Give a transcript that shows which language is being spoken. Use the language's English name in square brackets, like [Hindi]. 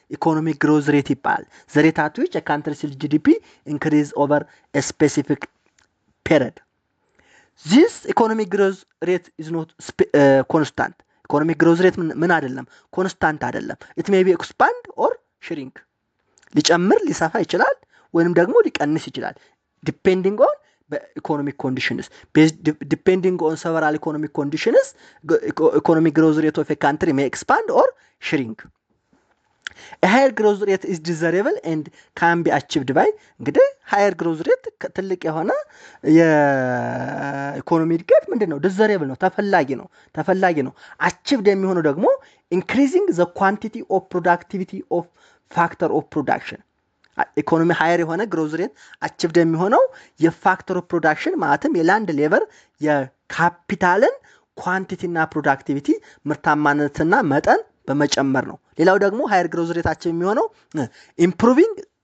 [Amharic] ኢኮኖሚክ ግሮዝ ሬት ይባላል። [English] the rate at which a country's GDP increase over a specific period. this economic growth rate is not constant. economic growth rate [Amharic] ምን አይደለም? ኮንስታንት አይደለም። [English] it may be expand or shrink. [Amharic] ሊጨምር ሊሰፋ ይችላል ወይንም ደግሞ ሊቀንስ ይችላል [English] depending on economic conditions. Depending on several economic conditions, economic growth rate of a country may expand or shrink. A higher growth rate is desirable and can be achieved by, [Amharic] እንግዲህ higher growth rate ትልቅ የሆነ የኢኮኖሚ እድገት ምንድነው? [English] desirable [Amharic] ነው፣ ተፈላጊ ነው። [English] achieved [Amharic] የሚሆነው ደግሞ [English] increasing the quantity of productivity of factor of production. [Amharic] ኢኮኖሚ ሃየር የሆነ ግሮዝ ሬት አቺቭድ የሚሆነው የፋክተር ኦፍ ፕሮዳክሽን ማለትም የላንድ ሌበር የካፒታልን ኳንቲቲ እና ፕሮዳክቲቪቲ ምርታማነትና መጠን በመጨመር ነው። ሌላው ደግሞ ሃየር ግሮዝ ሬት አቺቭ የሚሆነው ኢምፕሩቪንግ